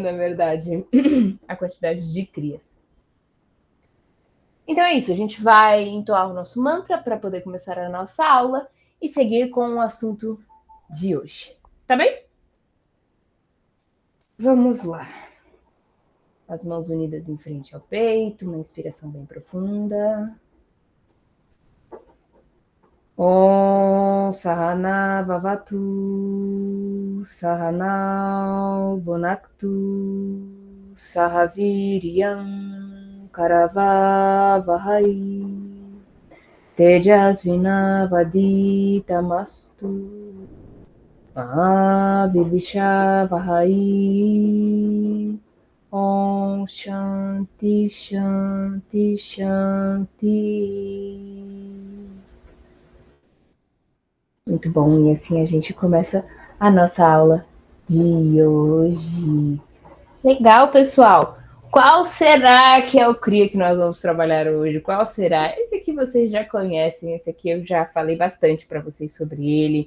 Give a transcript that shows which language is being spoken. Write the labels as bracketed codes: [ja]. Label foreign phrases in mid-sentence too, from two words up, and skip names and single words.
[pt] Na verdade, a quantidade de crias. Então é isso, a gente vai entoar o nosso mantra para poder começar a nossa aula e seguir com o assunto de hoje. Tá bem? Vamos lá. As mãos unidas em frente ao peito, uma inspiração bem profunda. [sa] Om Sahana Vavatu Sahanao Bonaktu Sahaviryam Karavavahai Tejasvinavaditamastu Mahavilishavahai Om Shanti Shanti Shanti. [pt] Muito bom, e assim a gente começa a nossa aula de hoje. Legal, pessoal. Qual será que é o CRIA que nós vamos trabalhar hoje? Qual será? Esse aqui vocês já conhecem, esse aqui eu já falei bastante para vocês sobre ele.